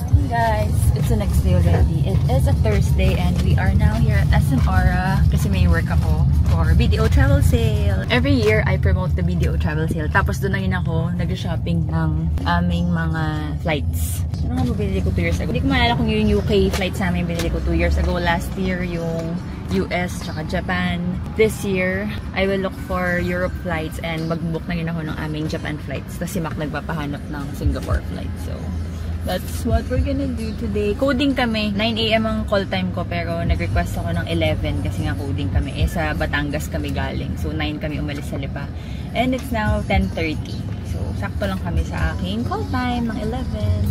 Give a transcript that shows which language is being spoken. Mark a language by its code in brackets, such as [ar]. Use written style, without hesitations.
[en] Guys, it's the next day already. It is a Thursday and we are now here at SM Aura [tl] kasi may work ako [en] for BDO Travel Sale. Every year, I promote the BDO Travel Sale. [tl] Tapos doon na rin ako nag-shopping ng aming mga flights. Ano nga ba binili ko 2 years ago? Hindi ko maalala kung yung UK flights namin binili ko 2 years ago. [en] Last year, [tl] yung US tsaka Japan. [en] This year, I will look for Europe flights and [tl] mag-book na rin ako ng aming Japan flights. Tapos si Mac nagpapahanap ng Singapore flight. [en] So, that's what we're gonna do today. [tl] Coding kami. 9 AM ang call time ko pero nag-request ako ng 11 kasi nga coding kami. Eh, sa Batangas kami galing. So, 9 kami umalis sa Lipa. [en] And it's now 10:30. [tl] So, sakto lang kami sa aking call time ng 11.